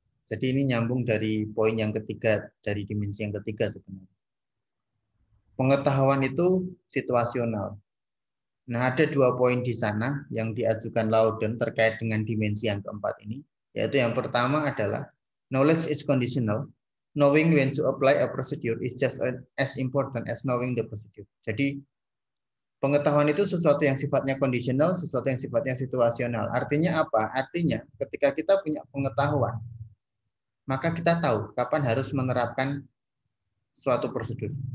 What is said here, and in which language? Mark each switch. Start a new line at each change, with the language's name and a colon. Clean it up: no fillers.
Indonesian: Jadi ini nyambung dari poin yang ketiga, dari dimensi yang ketiga sebenarnya. Pengetahuan itu situasional. Nah, ada dua poin di sana yang diajukan Lauden terkait dengan dimensi yang keempat ini, yaitu yang pertama adalah
English: knowledge is conditional. Knowing when to apply a procedure is just as important as knowing the procedure.
Indonesian: Jadi pengetahuan itu sesuatu yang sifatnya kondisional, sesuatu yang sifatnya situasional. Artinya apa? Artinya ketika kita punya pengetahuan, maka kita tahu kapan harus menerapkan suatu prosedur.